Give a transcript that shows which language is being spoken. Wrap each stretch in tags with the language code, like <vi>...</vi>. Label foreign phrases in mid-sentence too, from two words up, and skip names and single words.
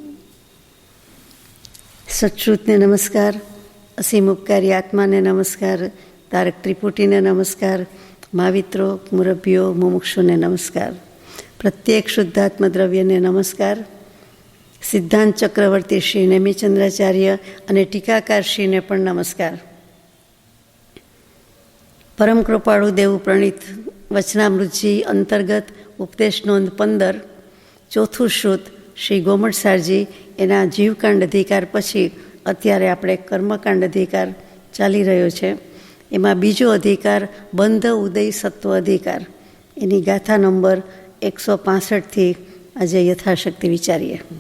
<gu>સચ્શ્રુતને નમસ્કાર, અસીમ ઉપકારી આત્માને નમસ્કાર, તારક ત્રિપુટીને નમસ્કાર, મહાવિત્રો, મુરબ્બિઓ, મુમુક્ષુને નમસ્કાર, પ્રત્યેક શુદ્ધાત્મ દ્રવ્યને નમસ્કાર, સિદ્ધાંત ચક્રવર્તી શ્રી નેમિચંદ્રાચાર્ય અને ટીકાકાર શ્રીને પણ નમસ્કાર। પરમ કૃપાળુ દેવ પ્રણીત વચનામૃતજી અંતર્ગત ઉપદેશ નોંધ 15 ચોથું શ્રુત શ્રી ગોમટસારજી એના જીવકાંડ અધિકાર પછી અત્યારે આપણે કર્મકાંડ અધિકાર ચાલી રહ્યો છે, એમાં બીજો અધિકાર બંધ ઉદય સત્વ અધિકાર, એની ગાથા નંબર 165 આજે યથાશક્તિ વિચારીએ।</gu>